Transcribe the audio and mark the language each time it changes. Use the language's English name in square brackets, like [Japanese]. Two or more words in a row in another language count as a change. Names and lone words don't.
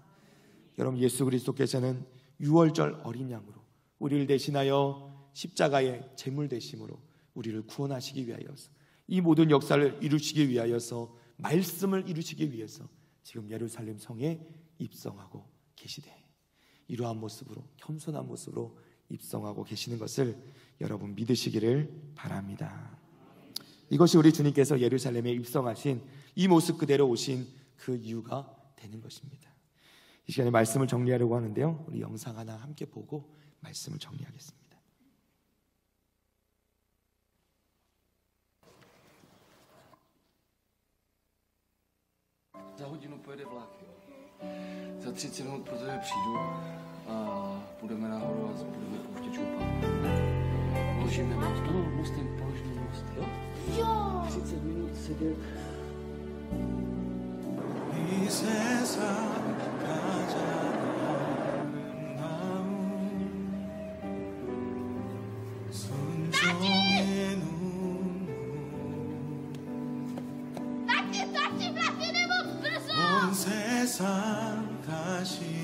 [Korean] 여러분, 예수 그리스도께서는 유월절 어린 양으로 우리를 대신하여 십자가의 제물 되심으로 우리를 구원하시기 위하여서 이 모든 역사를 이루시기 위하여서 말씀을 이루시기 위해서 지금 예루살렘 성에 입성하고 계시되 이러한 모습으로 겸손한 모습으로 입성하고 계시는 것을 여러분 믿으시기를 바랍니다. 이것이 우리 주님께서 예루살렘에 입성하신 이 모습 그대로 오신 그 이유가 되는 것입니다. 이 시간에 말씀을 정리하려고 하는데요, 우리 영상 하나 함께 보고 말씀을 정리하겠습니다. [Czech] Za hodinu pojede vlak, jo. Za 30 minut pro tebe přijdu a půjdeme nahoru a budeme pouštět Pavla. Položíme most. No, mostem položíme most, jo? Jo! 30 minut sedět. [Korean] 이 세상 가장 아름다운 순종의 눈물 온 세상 다시